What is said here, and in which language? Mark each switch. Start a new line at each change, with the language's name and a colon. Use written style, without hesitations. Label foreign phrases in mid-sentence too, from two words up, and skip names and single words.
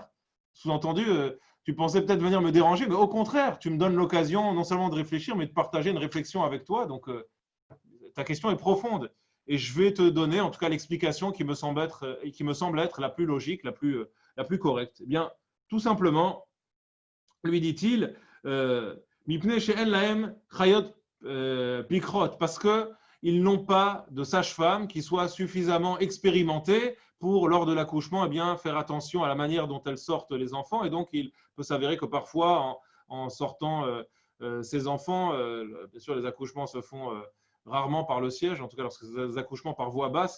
French: Sous-entendu, tu pensais peut-être venir me déranger, mais au contraire, tu me donnes l'occasion non seulement de réfléchir, mais de partager une réflexion avec toi. Donc, ta question est profonde. Et je vais te donner, en tout cas, l'explication qui me semble être la plus logique, la plus correcte. Eh bien, tout simplement, lui dit-il,
Hebrew: מפני שאין להם חיות פיקחות,
French: parce qu'ils n'ont pas de sage-femme qui soit suffisamment expérimentée pour, lors de l'accouchement, eh bien, faire attention à la manière dont elles sortent les enfants. Et donc, il peut s'avérer que parfois, en sortant ces enfants, bien sûr, les accouchements se font rarement par le siège, en tout cas lorsque c'est des accouchements par voie basse.